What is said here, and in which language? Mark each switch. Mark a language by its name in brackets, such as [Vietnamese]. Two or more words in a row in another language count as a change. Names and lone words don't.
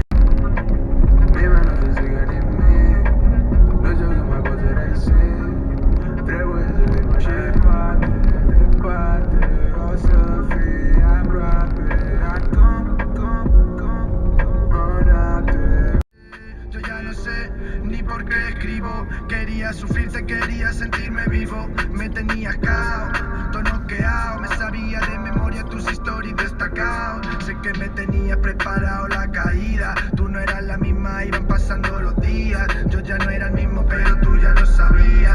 [Romanian] Nimeni nu o să zică nimic, nu știu că mai pot să rezist. Trebuie să vin și poate, departe, o să fii aproape. Acum, o noapte. [Spanish] Yo ya no sé ni por qué escribo. Quería sufrir, se quería sentirme vivo. Me tenías cao, todo noqueado. Me sabía de memoria tus historias destacado. Sé que me tenías preparado la caída. Tú no eras la misma, iban pasando los días. Yo ya no era el mismo, pero tú ya lo sabías.